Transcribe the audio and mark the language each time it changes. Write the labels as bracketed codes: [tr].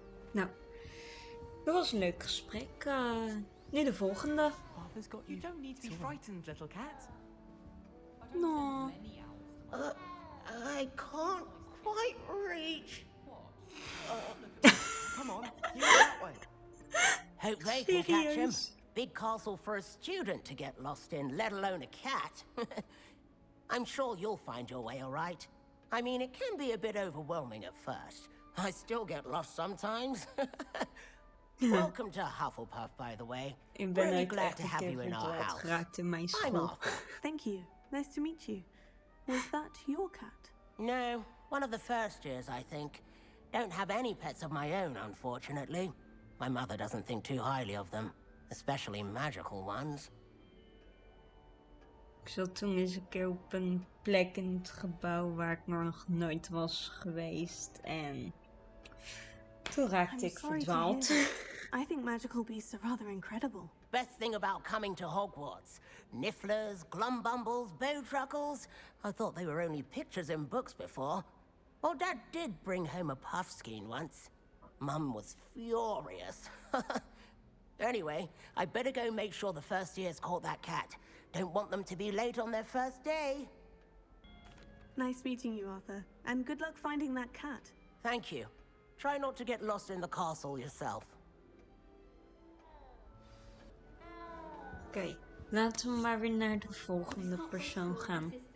[nl] Nou, dat was een leuk gesprek. Nu de volgende. [en] You don't need to be frightened, little cat. No. I can't quite reach. Come on, you go that way. Hope they can catch him. Big castle for a student to get lost in, let alone a cat. I'm sure you'll find your way all right. I mean, it can be a bit overwhelming at first. I still get lost sometimes. Welcome to Hufflepuff, by the way. Really glad to have you in our house. I'm Arthur. Thank you. Nice to meet you. Was that your cat? No, one of the first years, I think. Don't have any pets of my own, unfortunately. My mother doesn't think too highly of them, especially magical ones. [nl] Ik zat toen eens een keer op een plek in het gebouw waar ik nog nooit was geweest. En toen raakte ik verdwaald. [en] I think magical beasts are rather incredible. Best thing about coming to Hogwarts. Nifflers, glumbumbles, bowtruckles. I thought they were only pictures in books before. Well, Dad did bring home a puffskein once. Mum was furious. Anyway, I better go make sure the first years caught that cat. Don't want them to be late on their first day. Nice meeting you, Arthur. And good luck finding that cat. Thank you. Try not to get lost in the castle yourself. [nl] Oké, laten we maar weer naar de volgende persoon gaan.